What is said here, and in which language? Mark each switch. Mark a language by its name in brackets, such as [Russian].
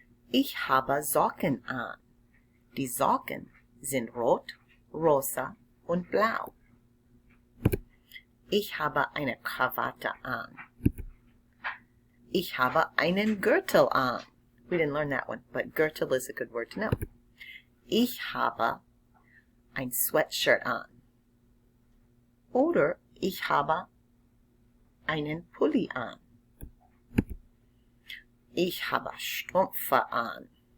[German] Ich habe Socken an. Die Socken sind rot, rosa und blau. Ich habe eine Krawatte an. Ich habe einen Gürtel an. [English] We didn't learn that one, but Gürtel is a good word to know. [German] Ich habe ein Sweatshirt an. Oder ich habe einen Pulli an. Ich habe Strümpfe an.